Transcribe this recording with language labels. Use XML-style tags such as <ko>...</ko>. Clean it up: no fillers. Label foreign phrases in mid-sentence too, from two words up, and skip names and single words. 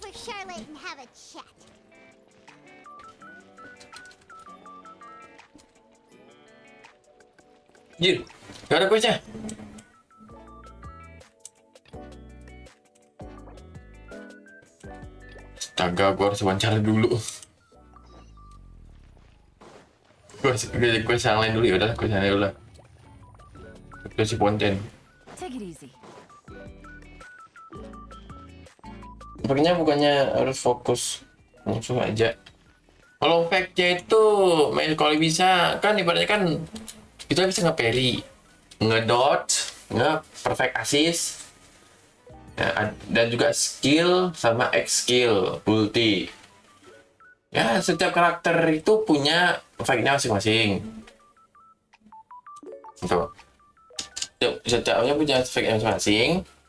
<en>Charlotte and have a chat.</en> <id>Jir, gak ada questnya. Astaga, gue harus wawancara dulu. Gue quest yang lain dulu ya udah, quest yang lain dulu lah. Quest si konten.</id> <en>Take it easy.</en> <id>Bukannya harus fokus musuh aja. Kalau fact-nya itu main kalau bisa kan ibaratnya kan kita bisa nge-parry, nge-dodge, nge-</id> <en>perfect assist,</en> <id>ya, dan juga skill sama X skill, ulti. Ya, setiap karakter itu punya fact-nya masing-masing. Tuh. Setiapnya punya fact-nya masing-masing.</id>